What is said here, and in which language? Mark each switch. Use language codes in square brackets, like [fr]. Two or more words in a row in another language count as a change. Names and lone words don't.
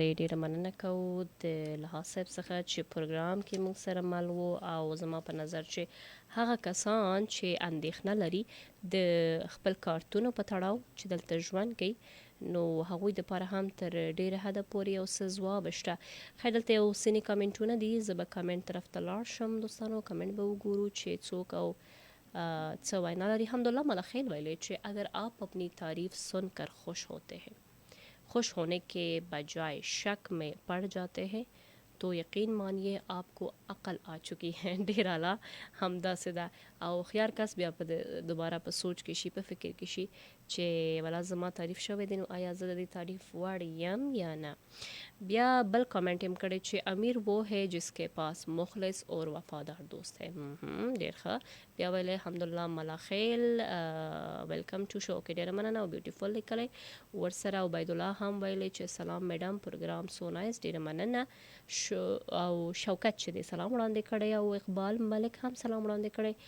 [ps] ډېره مننه کوو د لحاظ صاحب څخه چې پروګرام کې موږ سره مل وو، او زما په نظر چې هغه کسان چې اندېښنه لري د خپل کارتونو په تړاو چې دلته ژوند کوي، نو هغوی دپاره هم تر ډېره حده پورې یو څه ځواب شته. خیر دلته یو ځینې کامنټونه دي، زه به کامنټ طرف ته لاړ شم دوستانو، کامنټ به وګورو چې څوک او څه وینا لري. الحمدللہ ملخیل ویلے چې [ur] اگر آپ اپنی تعریف سن کر خوش ہوتے ہیں، خوش ہونے کے بجائے شک میں پڑ جاتے ہیں، تو یقین مانیے آپ کو عقل آ چکی ہے. [ps] ډېر اعلی، همداسې ده. او خیار کس بیا په دوباره په سوچ کې شي، په فکر کې شي چې ولا زما تعریف شوی دی، نو آیا زه د دې تعریف وړ یم یا نه. بیا بل کامنټ هم کړی چې [ur] امیر وہ ہے جس کے پاس مخلص اور وفادار دوست ہے. [ps] ډېر ښه. بیا ویلی الحمدلله ملاخیل [en] welcome to show. [ps] کې ډېره مننه او بیوټیفل لیکلی. ورسره عبیدالله هم ویلی چې سلام میډم، پروګرام [en] so nice. [ps] ډېره مننه. او شوکت چې دی سلام وړاندې کړی، او اقبال ملک هم سلام وړاندې کړی.